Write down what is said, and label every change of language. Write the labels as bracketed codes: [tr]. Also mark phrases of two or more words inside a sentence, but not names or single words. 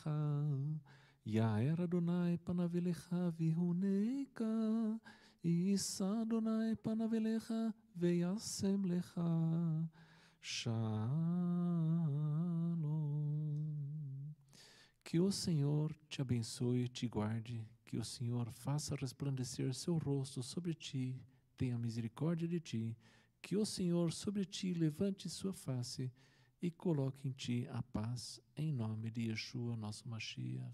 [he] יאר אדוני פניו אליך ויהונך, יישא אדוני פניו אליך וישם לך Shalom. [pt] Que o Senhor te abençoe e te guarde, que o Senhor faça resplandecer seu rosto sobre ti, tenha misericórdia de ti, que o Senhor sobre ti levante sua face e coloque em ti a paz, em nome de Yeshua, nosso Mashiach.